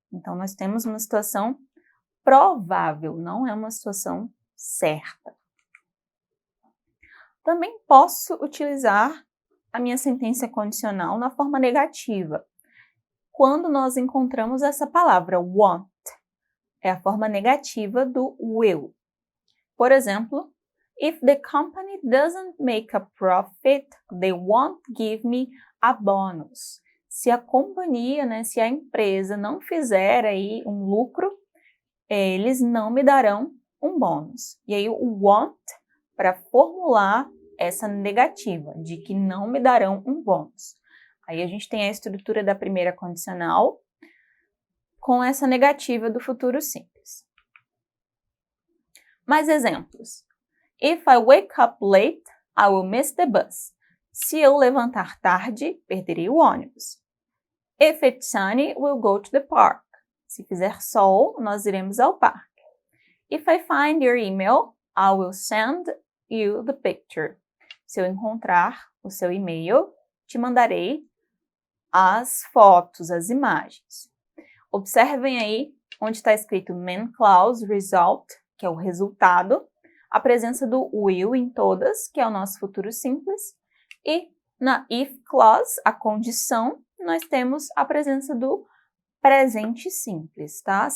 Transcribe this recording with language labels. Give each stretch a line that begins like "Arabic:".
Portuguese: Então, nós temos uma situação provável, não é uma situação certa. Também posso utilizar a minha sentença condicional na forma negativa, quando nós encontramos essa palavra want. É a forma negativa do will. Por exemplo,
English: if the company doesn't make a profit, they won't give me a bonus.
Portuguese: Se a companhia, né, se a empresa não fizer aí um lucro, eles não me darão um bônus. E aí o want, para formular essa negativa, de que não me darão um bônus. Aí a gente tem a estrutura da primeira condicional com essa negativa do futuro simples. Mais exemplos.
English: If I wake up late, I will miss the bus.
Portuguese: Se eu levantar tarde, perderei o ônibus.
English: If it's sunny, we'll go to the park.
Portuguese: Se fizer sol, nós iremos ao parque.
English: If I find your email, I will send you the picture.
Portuguese: Se eu encontrar o seu e-mail, te mandarei as fotos, as imagens. Observem aí onde está escrito main clause result, que é o resultado, a presença do will em todas, que é o nosso futuro simples, e na if clause, a condição, nós temos a presença do presente simples, tá?